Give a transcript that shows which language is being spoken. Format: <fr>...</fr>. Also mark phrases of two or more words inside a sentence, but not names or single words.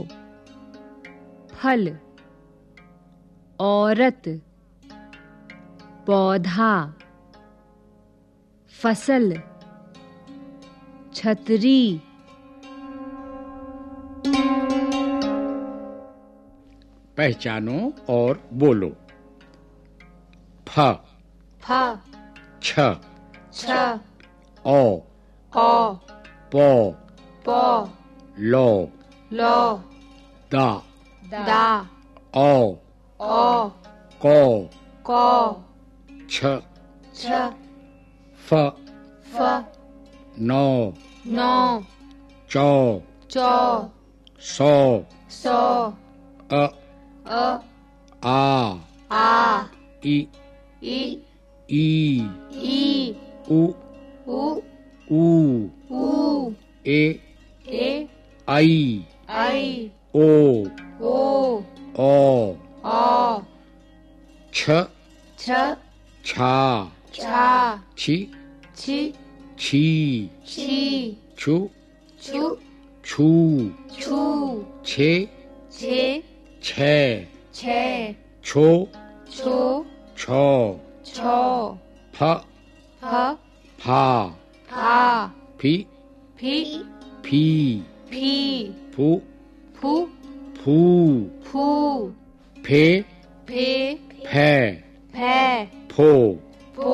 <hi>फल, औरत, पौधा, फसल, छतरी। पहचानो और बोलो। फ, फ, छ, छ, औ, औ, पौ, पौ, लो, लो, दा, दा, औ, औ, कौ, कौ, छ, छ, फ, फ, नौ, नौ, चौ, चौ, सौ, सौ, अ, अ, आ, ई, ई, ई, ई, ई, उ, उ, ऊ, ऊ, ए, ए, आई, आई, ओ, ओ, औ, औ, छ, छ, छा, छा, छी, छी, छी, छी, छु, छु, छू, छू, छे, छे, छे, छे, छो, छो, छो, छो, फ, फ, फा, फा, फी, फी, फी, फी, फू, फू, फू, फू, फे, फे, फे, फे, फो, फो,</hi>